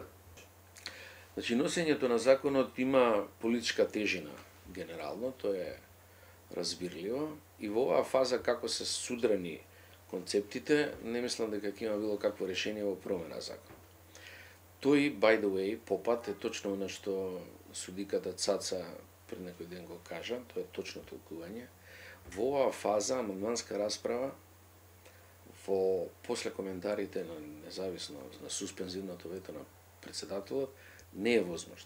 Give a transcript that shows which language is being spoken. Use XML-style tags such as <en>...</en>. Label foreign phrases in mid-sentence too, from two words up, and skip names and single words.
<mk>Значи, носењето на законот има политичка тежина генерално, тоа е разбирливо. И во оваа фаза како се судрани концептите, не мислам дека ќе има било какво решение во промена закон. Тој,</mk> <en>by the way,</en> <mk>попат е точно оно што судиката Цаца пред некој ден го кажа, тоа е точно толкување. Во оваа фаза, амандманска расправа, после коментарите на независно, на суспензивното вето на председателот, не е возможно.</mk>